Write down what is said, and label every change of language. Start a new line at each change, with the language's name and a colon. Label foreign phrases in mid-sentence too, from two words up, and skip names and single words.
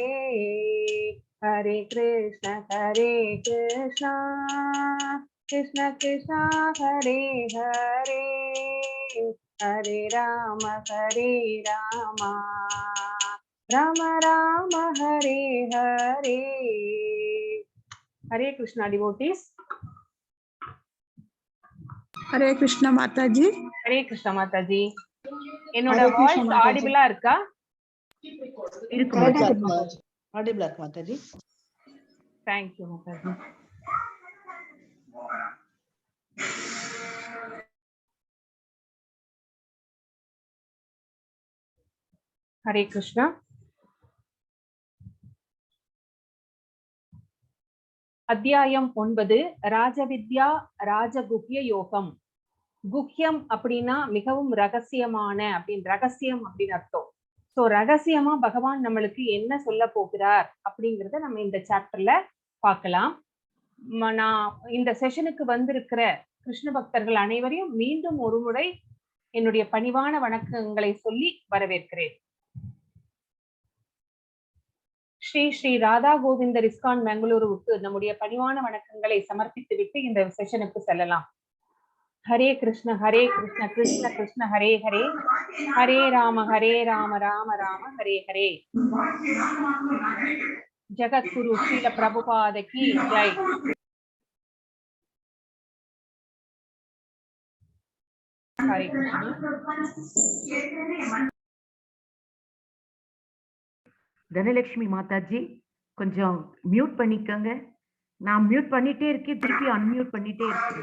Sanskrit: हरे कृष्ण कृष्ण कृष्ण हरे हरे, हरे राम राम राम हरे हरे.
Hindi: हरे कृष्णा डिवोटीज. हरे कृष्णा माता जी. हरे कृष्णा माता जी.
Tamil: என்னோட
English: voice audible
Tamil: இருக்கா? இருக்கு ஆடிபிளா இருக்கு மாதாஜி.
English: thank you
Hindi: माताजी. हरे कृष्णा.
Tamil: அத்தியாயம் 9, ராஜவித்யா ராஜகுஹ்ய யோகம். குஹ்யம் அப்படின்னா மிகவும் ரகசியமான ரகசியம் அப்படின்னு அர்த்தம். சோ ரகசியமா பகவான் நம்மளுக்கு என்ன சொல்ல போகிறார் அப்படிங்கறத நம்ம இந்த சாப்டர்ல பார்க்கலாம். நான் இந்த செஷனுக்கு வந்திருக்கிற கிருஷ்ண பக்தர்கள் அனைவரையும் மீண்டும் ஒரு முறை என்னுடைய பணிவான வணக்கங்களை சொல்லி வரவேற்கிறேன். ஸ்ரீ ஸ்ரீ ராதா கோவிந்தர் இஸ்கான் பெங்களூருவுக்கு நம்முடைய பணிவான வணக்கங்களை சமர்ப்பித்து விட்டு இந்த செஷனுக்கு செல்லலாம்.
Sanskrit: हरे कृष्ण कृष्ण कृष्ण हरे हरे, हरे राम राम राम हरे हरे.
Hindi: जगत गुरु श्रील प्रभुपाद की जय. हरे कृष्ण.
Tamil: தனலட்சுமி மாதாஜி கொஞ்சம் மியூட் பண்ணிக்கங்க. நான் மியூட் பண்ணிட்டே இருக்கேன், திருப்பி அன்மியூட் பண்ணிட்டே இருக்கேன்.